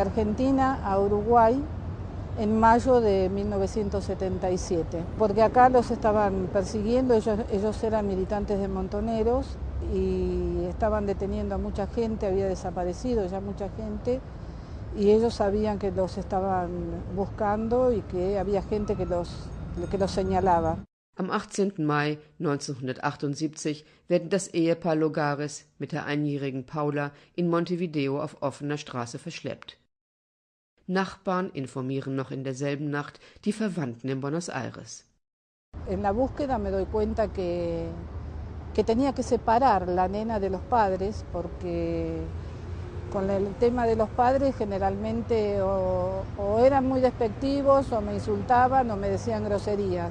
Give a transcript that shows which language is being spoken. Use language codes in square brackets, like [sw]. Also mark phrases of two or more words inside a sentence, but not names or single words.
[es] Argentina a Uruguay en mayo de 1977, porque acá los estaban persiguiendo, ellos eran militantes de Montoneros y estaban deteniendo a mucha gente, había desaparecido ya mucha gente y ellos sabían que los estaban buscando y que había gente que los señalaba. [de] Am 18. Mai 1978 werden das Ehepaar Logares mit der einjährigen Paula in Montevideo auf offener Straße verschleppt. Nachbarn informieren noch in derselben Nacht die Verwandten in Buenos Aires. [es] En la búsqueda me doy cuenta que tenía que separar la nena de los padres porque con el tema de los padres generalmente o eran muy despectivos o me insultaban o me decían groserías.